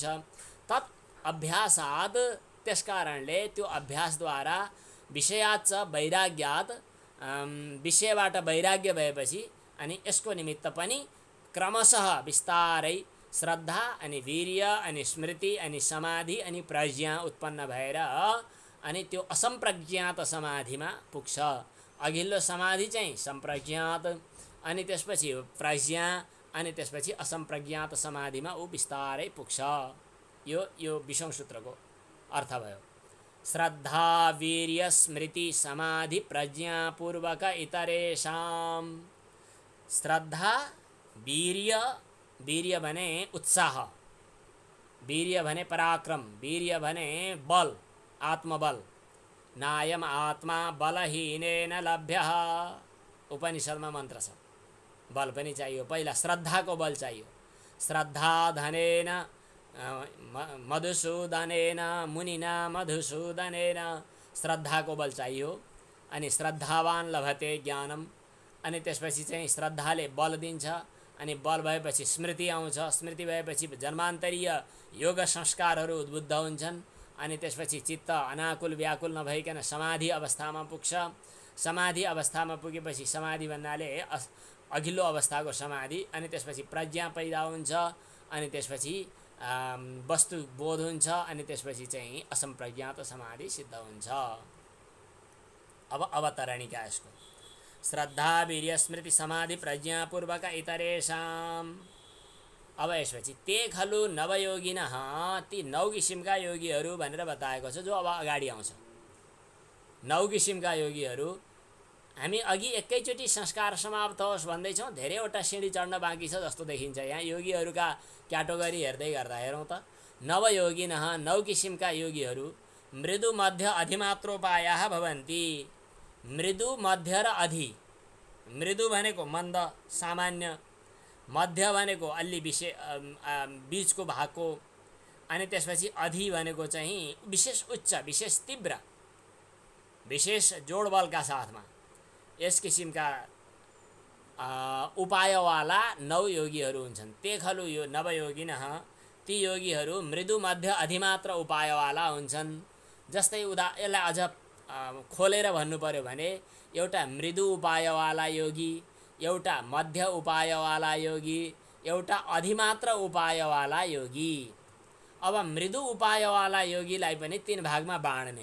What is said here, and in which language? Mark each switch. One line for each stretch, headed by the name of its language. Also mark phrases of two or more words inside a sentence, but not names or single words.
Sanskrit: तत् अभ्यासात्,
Nepali: त्यसकारणले त्यो अभ्यासद्वारा
Sanskrit: विषयाच्च वैराग्यात्,
Nepali: विषयबाट वैराग्य भएपछि अनि यसको निमित्त पनि क्रमशः बिस्तारै श्रद्धा अनि वीर्य अनि स्मृति अनि समाधि अनि प्रज्ञा उत्पन्न भएर अनि त्यो असम्प्रज्ञात समाधिमा पुग्छ। अघिल्लो समाधि चाहिँ सम्प्रज्ञात, अनि त्यसपछि प्रज्ञा, अनि त्यसपछि असम्प्रज्ञात समाधिमा ऊ बिस्तारै पुग्छ। यो 20औं सूत्रको अर्थ भयो।
Sanskrit: श्रद्धा वीर्य स्मृति समाधि प्रज्ञा पूर्वक इतरेषां।
Nepali: श्रद्धा, वीर्य भने उत्साह, वीर्य भने पराक्रम, वीर्य भने बल, आत्मबल।
Sanskrit: नायम आत्मा बलहीनेन लभ्यः,
Nepali: उपनिषदमा मन्त्र छ। बल पनि चाहियो, पहिला श्रद्धाको बल चाहियो।
Sanskrit: श्रद्धा धनेन मधुसूदनेन मुनिना मधुसूदनेन,
Nepali: श्रद्धाको बल चाहियो।
Sanskrit: अनि श्रद्धावान लभते ज्ञानम,
Nepali: अनि त्यसपछि चाहिँ श्रद्धाले बल दिन्छ। अनि बल भएपछि स्मृति आउँछ, स्मृति भएपछि जन्मान्तरीय योग संस्कारहरू उद्बुद्ध हुन्छन्। अनि त्यसपछि चित्त अनाकुल व्याकुल नभइकन समाधि अवस्थामा पुग्छ। समाधि अवस्थामा पुगेपछि, समाधि भन्नाले अघिल्लो अवस्थाको समाधि, अनि त्यसपछि प्रज्ञा पैदा हुन्छ। अनि त्यसपछि वस्तु बोध हुन्छ। अनि त्यसपछि चाहिँ असम्प्रज्ञात समाधि सिद्ध हुन्छ। अब अवतरणिका यसको
Sanskrit: श्रद्धा वीर्य स्मृति समाधि प्रज्ञापूर्वक इतरेषाम्।
Nepali: अब यसपछि
Sanskrit: ते खलु नवयोगिनः,
Nepali: ती 9 किसिमका योगीहरू भनेर बताएको छ, जो अब अगाडि आउँछ। 9 किसिमका योगीहरू। हामी अघि एकैचोटि संस्कार समाप्त होस् भन्दैछौँ, धेरैवटा सिँढी चढ्न बाँकी छ जस्तो देखिन्छ। यहाँ योगीहरूका क्याटेगोरी हेर्दै गर्दा हेरौँ त। नवयोगिनः, 9 किसिमका योगीहरू।
Sanskrit: मृदु मध्य अधिमात्रोपायाः भवन्ति।
Nepali: मृदु मध्य र अधि। मृदु भनेको मन्द सामान्य, मध्य भनेको अलि बीचको भागको, अनि त्यसपछि अधि भनेको चाहिँ विशेष उच्च, विशेष तीव्र, विशेष जोडबलका साथमा। यस किसिमका उपायवाला 9 योगीहरू हुन्छन्।
Sanskrit: ते खलु
Nepali: यो नवयोगिनः, ती योगीहरू मृदु मध्य अधिमात्र उपायवाला हुन्छन्। जस्तै यसलाई अझ खोलेर भन्नु पर्यो भने, एउटा मृदु उपायवाला योगी, एउटा मध्य उपायवाला योगी, एउटा अधिमात्र उपायवाला योगी। अब मृदु उपायवाला योगीलाई पनि 3 भागमा बाँड्ने।